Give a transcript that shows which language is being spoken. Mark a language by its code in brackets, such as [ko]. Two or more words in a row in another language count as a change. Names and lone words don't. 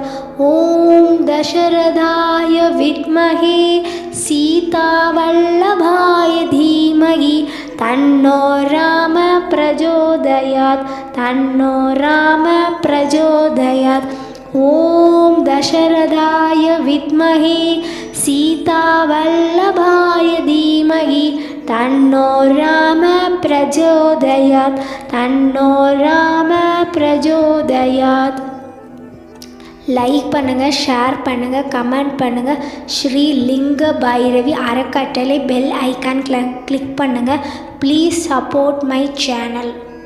[sa] ओम दशरथाय विद्महे सीतावल्लभाय धीमहि तन्नो राम प्रचोदयात् तन्नो राम प्रचोदयात्। ओम दशरथाय विद्महे सीतावल्लभाय धीमहि तन्नो राम प्रचोदयात् तन्नो राम प्रचोदयात्। [ta] லைக் பண்ணுங்கள், ஷேர் பண்ணுங்கள், கமெண்ட் பண்ணுங்கள். ஸ்ரீ லிங்க பைரவி அறக்கட்டளை [en] bell icon [ta] கிளிக் பண்ணுங்கள். [en] please support my channel.